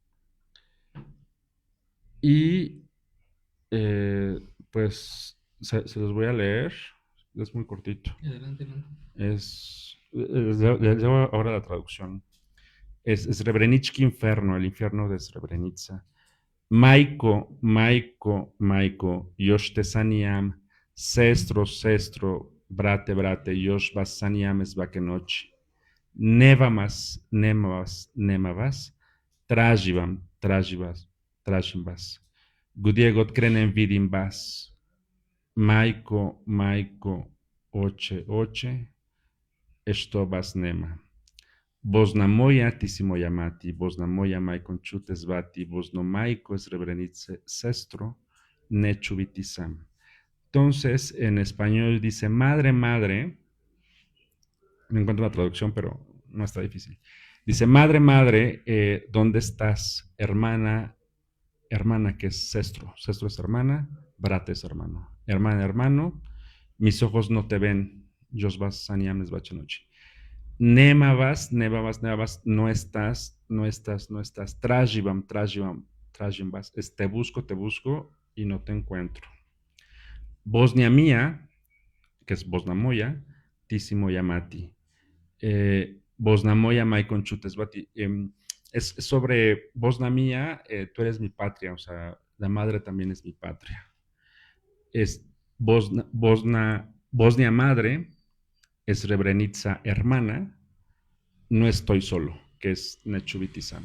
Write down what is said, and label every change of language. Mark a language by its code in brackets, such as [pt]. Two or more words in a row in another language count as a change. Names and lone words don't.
[es] Y pues se los voy a leer, es muy cortito. Adelante, ¿no? Les llevo ahora la traducción. Es Srebrenički Inferno, el infierno de Srebrenica. [bs] Majko, Majko, Majko, još te sanjam, sestro, sestro, brate, brate, još vas sanjam svake noći. Nema vas, nema vas, nema vas, tražim vam, tražim vas. Gdje god krenem vidim vas. Majko, Majko, oče, oče, što vas nema. Bosna moja, ti si moja mati, Bosna moja, majkon ću te zvati, Bosno majko, Srebrenice, sestro, neću biti sam. [es] Entonces, en español dice, madre, madre, no encuentro la traducción, pero no está difícil. Dice, madre, madre, ¿dónde estás? Hermana, hermana que es [bs] sestro, sestro [es] es hermana, brate es hermano, hermana, hermano, mis ojos no te ven, [bs] Jos vas saniam zvachenochi. Nema vas, [es] no estás, no estás, no estás. [bs] Tražim vas. [es] Te busco y no te encuentro. Bosnia mía, que es [bs] Bosna moja, ti si moja mati. [es] Bosna moja majkon ću te zvati. Es sobre Bosna mía, tú eres mi patria, o sea, la madre también es mi patria. Es Bosnia madre, es Srebrenica hermana, no estoy solo. que es [bs] Neću sama.